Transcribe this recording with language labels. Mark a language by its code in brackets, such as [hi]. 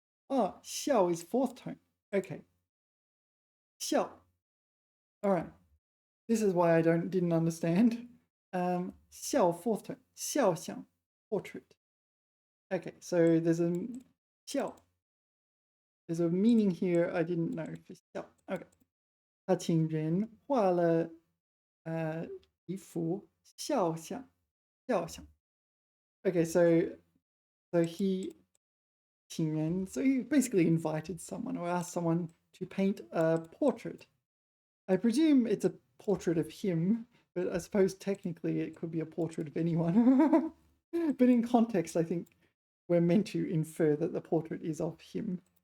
[en] Oh, 肖 is fourth tone. Okay. 肖.All right. This is why I didn't understand. 肖 fourth tone. 肖像 portrait. Okay, so there's a 肖. There's a meaning here I didn't know for 肖. Okay. [zh] 他请人画了一幅肖像. [en] Okay, so he [zh] 请人. [en] So he basically invited someone or asked someone to paint a portrait. I presume it's a portrait of him, but I suppose technically it could be a portrait of anyone. But in context, I think we're meant to infer that the portrait is of him.